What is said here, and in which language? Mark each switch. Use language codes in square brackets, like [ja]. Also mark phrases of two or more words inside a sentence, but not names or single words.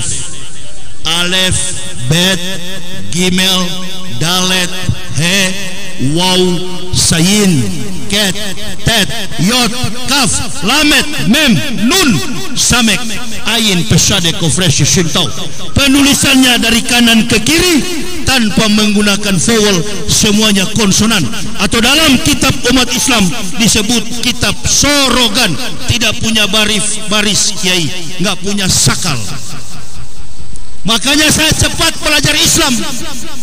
[he] Alef, בית גימל דלת הא, וו זין חית טית יוד כף, למד מם נון סמך עין פא צדי קוף ריש שין תו. [id] Penulisannya dari kanan ke kiri tanpa menggunakan vowel, semuanya konsonan. Atau dalam kitab umat Islam disebut kitab sorogan, tidak punya baris kiai, nggak punya sakal. Makanya saya cepat belajar Islam,